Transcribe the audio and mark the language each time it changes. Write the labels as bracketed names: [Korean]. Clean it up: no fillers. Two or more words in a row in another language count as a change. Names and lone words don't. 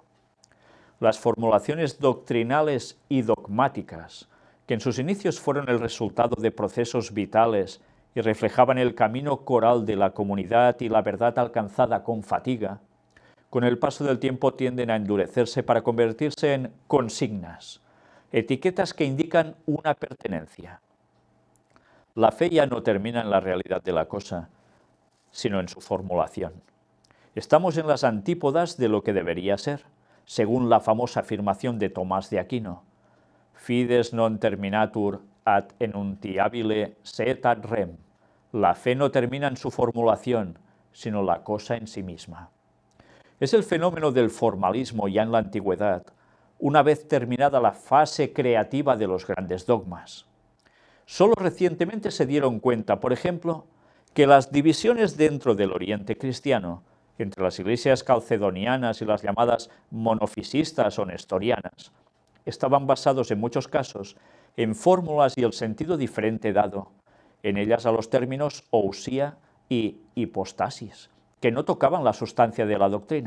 [Spanish] Las formulaciones doctrinales y dogmáticas, que en sus inicios fueron el resultado de procesos vitales y reflejaban el camino coral de la comunidad y la verdad alcanzada con fatiga, con el paso del tiempo tienden a endurecerse para convertirse en consignas, etiquetas que indican una pertenencia. La fe ya no termina en la realidad de la cosa, sino en su formulación. Estamos en las antípodas de lo que debería ser, según la famosa afirmación de Tomás de Aquino: [Latin] Fides non terminatur ad enuntiabile sed ad rem. [Spanish] La fe no termina en su formulación, sino la cosa en sí misma. Es el fenómeno del formalismo ya en la antigüedad, una vez terminada la fase creativa de los grandes dogmas. Solo recientemente se dieron cuenta, por ejemplo, que las divisiones dentro del Oriente cristiano, entre las iglesias calcedonianas y las llamadas monofisistas o nestorianas, estaban basados en muchos casos en fórmulas y el sentido diferente dado, en ellas a los términos ousía y hipostasis, que no tocaban la sustancia de la doctrina.